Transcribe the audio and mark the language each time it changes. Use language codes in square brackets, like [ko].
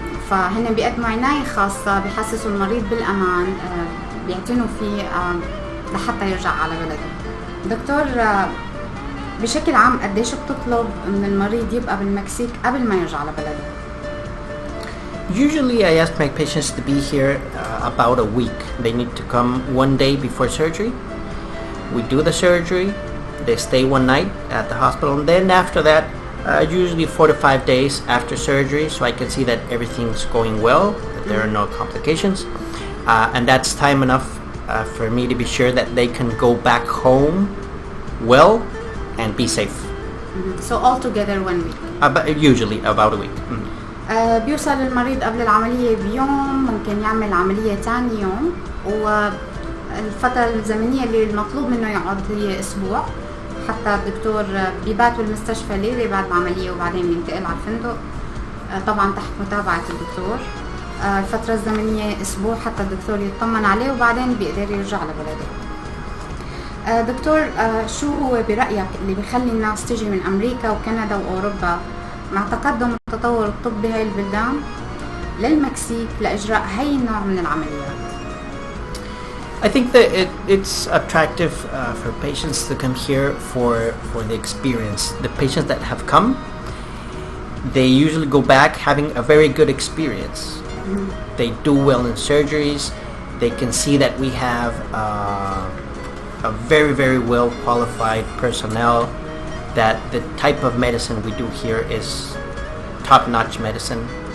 [ar] فهن بيقدموا عناية خاصة، بيحسسوا المريض بالأمان، بيعتنوا فيه لحتى يرجع على بلده. دكتور، بشكل عام قديش بتطلب من المريض يبقى بالمكسيك قبل ما يرجع على بلده؟ [en] Usually I ask my patients to be here about a week. They need to come one day before surgery. We do the surgery, they stay one night at the hospital, and then after that usually 4 to 5 days after surgery, so I can see that everything's going well, that there are no complications, and that's time enough for me to be sure that they can go back home well and be safe. So altogether 1 week. Usually about a week. [ar] بيوصل المريض قبل العملية بيوم، ممكن يعمل عملية تاني يوم، والفترة الزمنية اللي المطلوب منه يقعد هي أسبوع. حتى الدكتور بيبات بالمستشفى ليلة بعد العملية وبعدين بينتقل على الفندق، طبعا تحت متابعة الدكتور. الفترة الزمنية أسبوع حتى الدكتور يطمن عليه وبعدين بيقدر يرجع لبلده. دكتور، شو هو برأيك اللي بيخلي الناس تجي من أمريكا وكندا وأوروبا مع تقدم التطور الطبي بهاي البلدان للمكسيك لإجراء هاي النوع من العمليات؟ [en] I think that it's attractive for patients to come here for the experience. The patients that have come, they usually go back having a very good experience. They do well in surgeries. They can see that we have a very, very well qualified personnel, that the type of medicine we do here is top-notch medicine.